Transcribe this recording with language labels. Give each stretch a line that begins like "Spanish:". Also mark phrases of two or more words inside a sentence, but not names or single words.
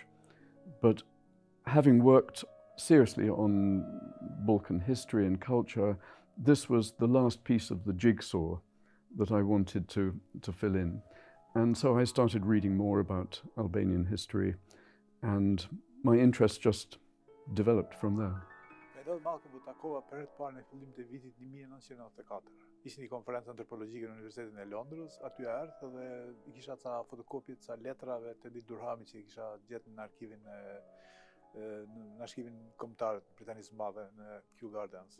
English: But having worked seriously on Balkan history and culture, this was the last piece of the jigsaw that I wanted to fill in. And so I started reading more about Albanian history, and my interest just developed from there.
Albanian: Noel Malcolm u takova për herë të parë në fillim të vitit 1994. Ishte një konferencë antropologjike në Universitetin e Londrës, aty erdhë dhe i kisha ca fotokopje të ca letrave të Dit Durhami që i kisha gjetur në arshivin kombëtar të Britanisë së Madhe në Kew Gardens.